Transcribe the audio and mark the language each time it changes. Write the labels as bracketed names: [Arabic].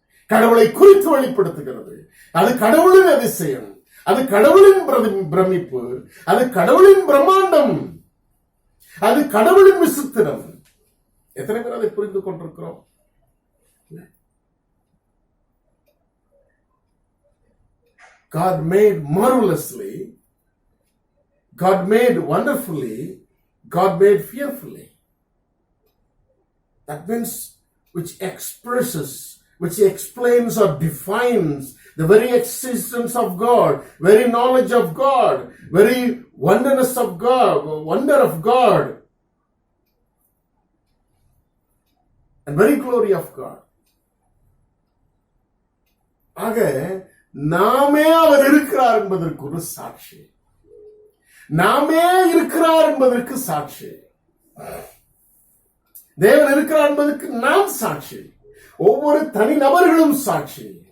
[Tamil] கடவுளை குறித்து வெளிப்படுத்துகிறது. அது கடவுளின் அதிசயம், அது கடவுளின் பிரமிப்பு, அது கடவுளின் பிரம்மாண்டம், அது கடவுளின் விசித்திரம். எத்தனை பேர் அதை புரிந்து கொண்டிருக்கிறோம்? [English] God made marvelously, God made wonderfully, God made fearfully. That means which expresses, which explains or defines the very existence of God, very knowledge of God, very wonderness of God, wonder of God, and very glory of God. [Tamil] ஆக நாமே அவர் இருக்கிறார் என்பதற்கு ஒரு சாட்சி, நாமே இருக்கிறார் என்பதற்கு சாட்சி, தேவன் இருக்கிறார் என்பதற்கு நாம் சாட்சி, ஒவ்வொரு தனி நபர்களும் சாட்சி.